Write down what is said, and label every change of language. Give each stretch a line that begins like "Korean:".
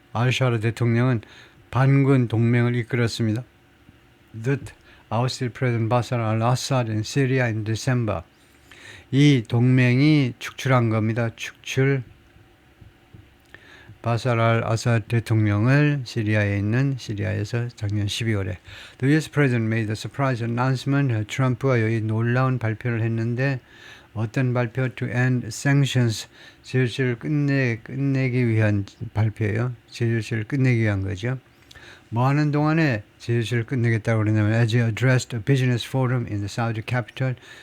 Korean: al-Shara 대통령은 반군 동맹을 이끌었습니다.
English: That ousted President Bashar al-Assad in Syria in December.
Korean: 이 동맹이 축출한 겁니다. 축출. 바사르 al-아사드 대통령을 시리아에서 작년 12월에
English: The U.S. President made a surprise announcement.
Korean: 트럼프가 여기 놀라운 발표를 했는데 어떤 발표?
English: To end sanctions.
Korean: 제조치를 끝내기 위한 발표예요. 제조치를 끝내기 위한 거죠. 뭐 하는 동안에 제조치를 끝내겠다고 그러냐면
English: as he addressed a business forum in the Saudi capital.